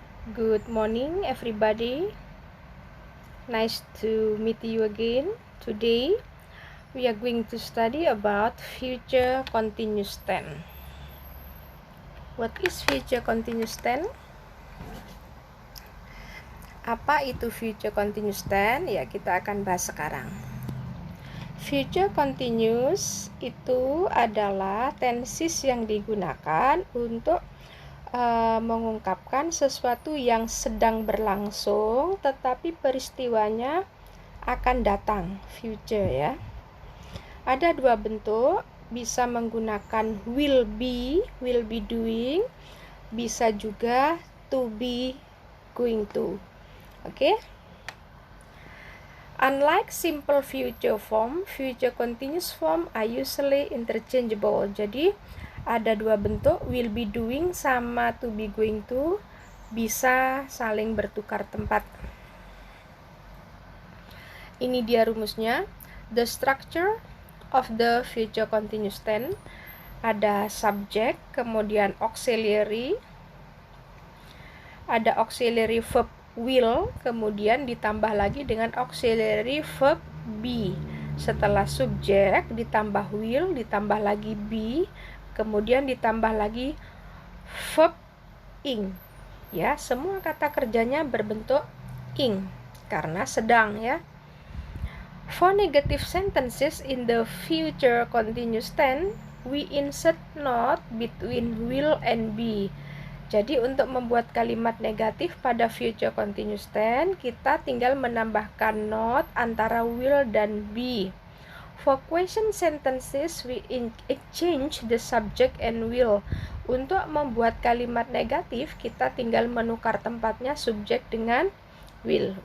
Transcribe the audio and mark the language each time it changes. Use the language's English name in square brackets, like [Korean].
[English] Good morning everybody. Nice to meet you again. Today we are going to study about future continuous tense. What is future continuous tense? [Indonesian] Apa itu future continuous tense? Ya, kita akan bahas sekarang. Future continuous itu adalah tenses yang digunakan untuk mengungkapkan sesuatu yang sedang berlangsung tetapi peristiwanya akan datang, future ya. Ada dua bentuk, bisa menggunakan will be doing, bisa juga to be, going to. Oke? [English] Unlike simple future form, future continuous form are usually interchangeable. [Indonesian] Jadi ada dua bentuk, will be doing sama to be going to, bisa saling bertukar tempat. Ini dia rumusnya. [English] The structure of the future continuous tense, ada subject, kemudian auxiliary, ada auxiliary verb will, [Indonesian] kemudian ditambah lagi dengan [English] auxiliary verb be. [Indonesian] Setelah subject ditambah will, ditambah lagi be, kemudian ditambah lagi verb ing. Ya, semua kata kerjanya berbentuk ing karena sedang ya. [English] For negative sentences in the future continuous tense, we insert not between will and be. [Indonesian] Jadi untuk membuat kalimat negatif pada future continuous tense, kita tinggal menambahkan not antara will dan be. [English] For question sentences, we exchange the subject and will. [Indonesian] Untuk membuat kalimat negatif, kita tinggal menukar tempatnya subjek dengan will.